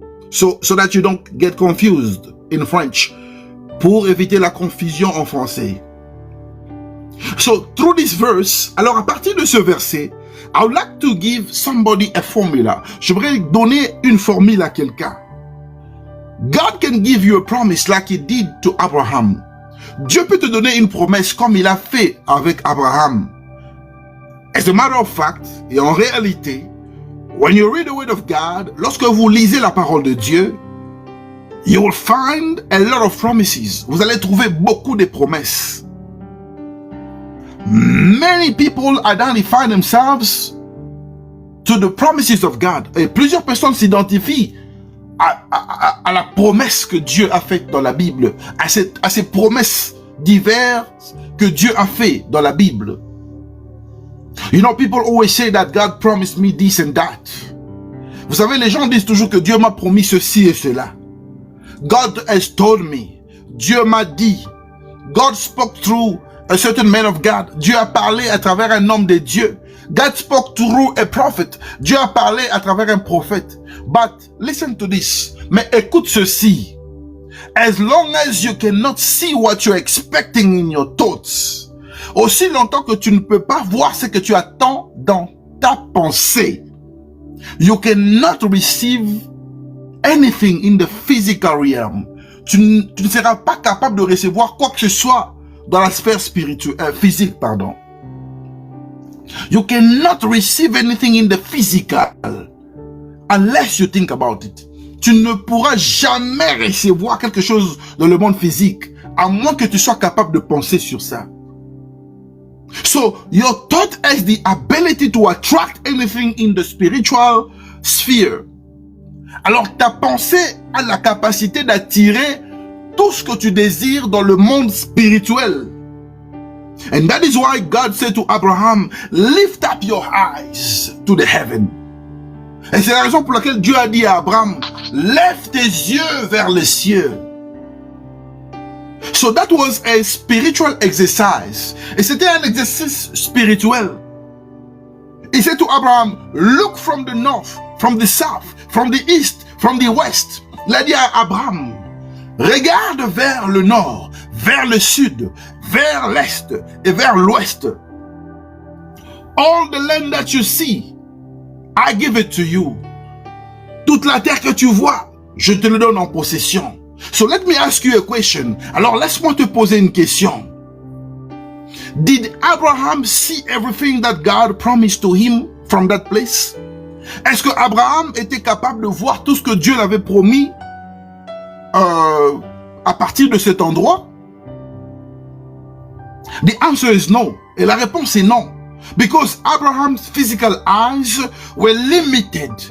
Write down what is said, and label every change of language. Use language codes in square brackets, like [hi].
[en] So that you don't get confused in French. [fr] Pour éviter la confusion en français. [en] So, through this verse, [fr] alors à partir de ce verset, [en] I would like to give somebody a formula. [fr] Je voudrais donner une formule à quelqu'un. [en] God can give you a promise like he did to Abraham. [fr] Dieu peut te donner une promesse comme il a fait avec Abraham. [en] As a matter of fact, [fr] et en réalité, [en] when you read the word of God, [fr] lorsque vous lisez la parole de Dieu, [en] you will find a lot of promises. [fr] Vous allez trouver beaucoup de promesses. [en] Many people identify themselves to the promises of God. [fr] Et plusieurs personnes s'identifient à la promesse que Dieu a faite dans la Bible, à ces promesses diverses que Dieu a fait dans la Bible. [en] You know, people always say that God promised me this and that. [fr] Vous savez, les gens disent toujours que Dieu m'a promis ceci et cela. [en] God has told me. [fr] Dieu m'a dit. [en] God spoke through a certain man of God. [fr] Dieu a parlé à travers un homme de Dieu. [en] God spoke through a prophet. [fr] Dieu a parlé à travers un prophète. [en] But listen to this. [fr] Mais écoute ceci. [en] As long as you cannot see what you're expecting in your thoughts, [fr] aussi longtemps que tu ne peux pas voir ce que tu attends dans ta pensée, [en] you cannot receive anything in the physical realm. [fr] Tu ne seras pas capable de recevoir quoi que ce soit dans la sphère spirituelle, physique, pardon. [en] You cannot receive anything in the physical unless you think about it. [fr] Tu ne pourras jamais recevoir quelque chose dans le monde physique à moins que tu sois capable de penser sur ça. [en] So, your thought has the ability to attract anything in the spiritual sphere. [fr] Alors, ta pensée a la capacité d'attirer tout ce que tu désires dans le monde spirituel. [en] And that is why God said to Abraham, lift up your eyes to the heaven. [fr] Et c'est la raison pour laquelle Dieu a dit à Abraham, lève tes yeux vers les cieux. [en] So that was a spiritual exercise. [fr] Et c'était un exercice spirituel. [en] He said to Abraham, look from the north, from the south, from the east, from the west. [fr] Il a dit à Abraham, regarde vers le nord, vers le sud, vers l'est et vers l'ouest. [en] All the land that you see, I give it to you. [fr] Toute la terre que tu vois, je te le donne en possession. [en] So let me ask you a question. [fr] Alors laisse-moi te poser une question. [en] Did Abraham see everything that God promised to him from that place? [fr] Est-ce que Abraham était capable de voir tout ce que Dieu l'avait promis à partir de cet endroit? [en] The answer is no. [fr] Et la réponse est non. [en] Because Abraham's physical eyes were limited.